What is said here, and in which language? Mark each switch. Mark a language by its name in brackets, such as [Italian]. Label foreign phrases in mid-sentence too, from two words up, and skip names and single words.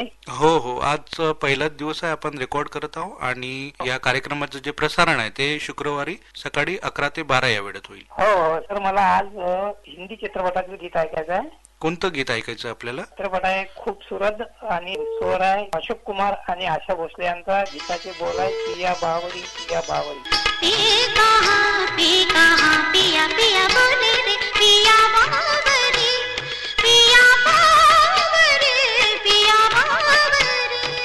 [Marathi] हो हो, आज पहिलाच दिवस आहे आपण रेकॉर्ड करत आहोत आणि या कार्यक्रमाचं जे प्रसारण आहे ते शुक्रवारी सकाळी 11 ते 12 या वेळेत होईल. हो हो सर. मला आज हिंदी चित्रपटाचं गीत ऐकायचं आहे. कोणतं गीत ऐकायचं आपल्याला? चित्रपट आहे खूबसूरत आणि स्वर आहे अशोक कुमार आणि आशा भोसले यांचा. गीताचे बोल आहे पिया बावरी पिया बावरी. [Hindi] पिया पिया बोले रे पिया पिया बावरी पिया बावरी पिया बावरी